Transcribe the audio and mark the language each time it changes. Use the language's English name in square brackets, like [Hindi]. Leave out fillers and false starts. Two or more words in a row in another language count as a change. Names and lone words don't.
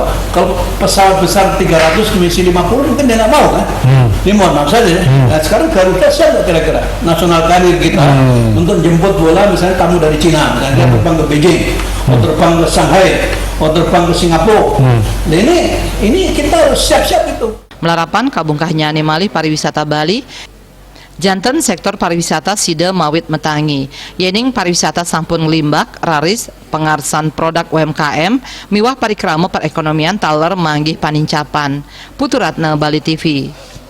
[Indonesian] Kalau pesawat besar 300 misi 50 mungkin dia nggak mau kan? Ini mohon maaf saja. Nah, sekarang Garuda siapa kira-kira nasional karir kita untuk jemput bola misalnya tamu dari Cina, misalnya dia terbang ke Beijing, atau terbang ke Shanghai, atau terbang ke Singapura. Nah, ini kita harus siap-siap itu. [Balinese] Melarapan kabungkahnya animali pariwisata Bali. Janten sektor pariwisata sida mawit metangi, yening pariwisata sampun limbak, raris, pengarsan produk UMKM, miwah parikrama perekonomian taler manggih panincapan. Puturatna Bali TV.